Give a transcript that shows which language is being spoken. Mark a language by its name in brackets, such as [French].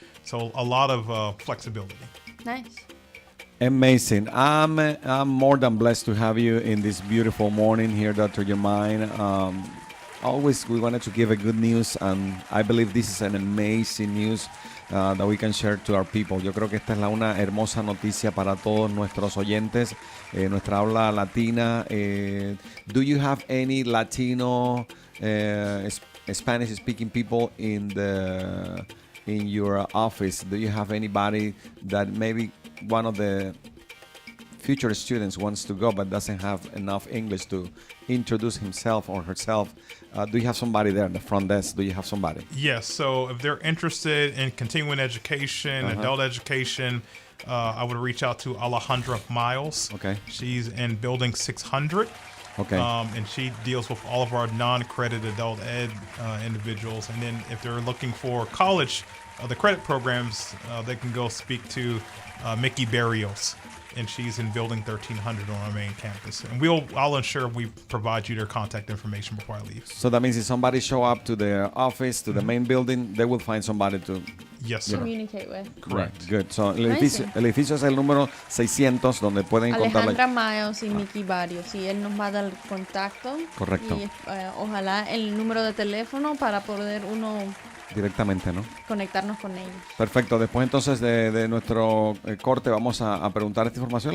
[English] So a lot of flexibility. Nice. Amazing. I'm more than blessed to have you in this beautiful morning here, Dr. Jermaine. Always we wanted to give a good news, and I believe this is an amazing news that we can share to our people. [Spanish] Yo creo que esta es una hermosa noticia para todos nuestros oyentes, nuestra habla latina. [English] Do you have any Latino, Spanish-speaking people in your office? Do you have anybody that maybe one of the future students wants to go but doesn't have enough English to introduce himself or herself? Do you have somebody there in the front desk? Do you have somebody? Yes. So if they're interested in continuing education, adult education, I would reach out to Alejandra Miles. Okay. She's in building 600. Okay. And she deals with all of our non-credit adult ed individuals. And then if they're looking for college, the credit programs, they can go speak to Mickey Barrios, and she's in building 1300 on our main campus. And I'll ensure we provide you their contact information before I leave. So that means if somebody show up to the office, to the main building, they will find somebody to... Yes, sir. Communicate with. Correct. Good. So [Spanish] el [English] Amazing. [Spanish] edificio es el número 600 donde pueden encontrar... Alejandra Miles y Mickey Barrios. Y él nos va a dar el contacto. Correcto. Y ojalá el número de teléfono para poder uno Directamente, ¿no? conectarnos con ellos. Perfecto. Después entonces de nuestro corte vamos a preguntar esta información.